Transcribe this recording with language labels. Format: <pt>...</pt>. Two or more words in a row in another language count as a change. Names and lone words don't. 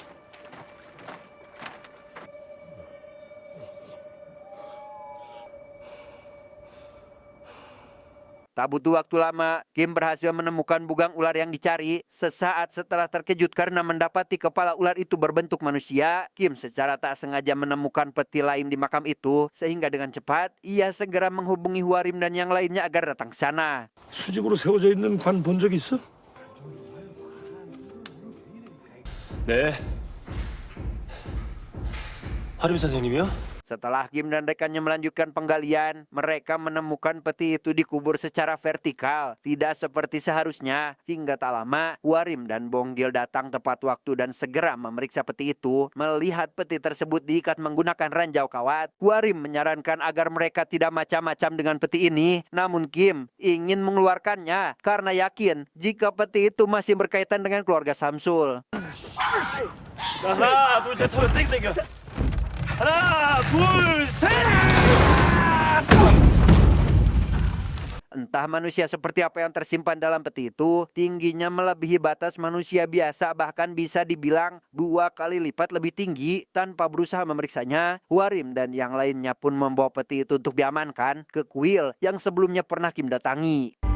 <id>Tak butuh waktu lama, Kim berhasil menemukan bugang ular yang dicari. Sesaat setelah terkejut karena mendapati kepala ular itu berbentuk manusia, Kim secara tak sengaja menemukan peti lain di makam itu. Sehingga dengan cepat, ia segera menghubungi Hwarim dan yang lainnya agar datang ke sana.</id> <ko>수직으로 세워져 있는 관 본 적 있어? 네. 화림 선생님이요?</ko> <id>Setelah Kim dan rekannya melanjutkan penggalian, mereka menemukan peti itu dikubur secara vertikal, tidak seperti seharusnya. Hingga tak lama, Hwarim dan Bonggil datang tepat waktu dan segera memeriksa peti itu. Melihat peti tersebut diikat menggunakan ranjau kawat, Hwarim menyarankan agar mereka tidak macam-macam dengan peti ini. Namun Kim ingin mengeluarkannya karena yakin jika peti itu masih berkaitan dengan keluarga Samsul.</id> <ko>하나, 둘, 셋 하면 쌩 땡겨. 하나, 둘, 셋!</ko> <id>Entah manusia seperti apa yang tersimpan dalam peti itu, tingginya melebihi batas manusia biasa, bahkan bisa dibilang 2 kali lipat lebih tinggi. Tanpa berusaha memeriksanya, Hwarim dan yang lainnya pun membawa peti itu untuk diamankan ke kuil yang sebelumnya pernah Kim datangi.</id>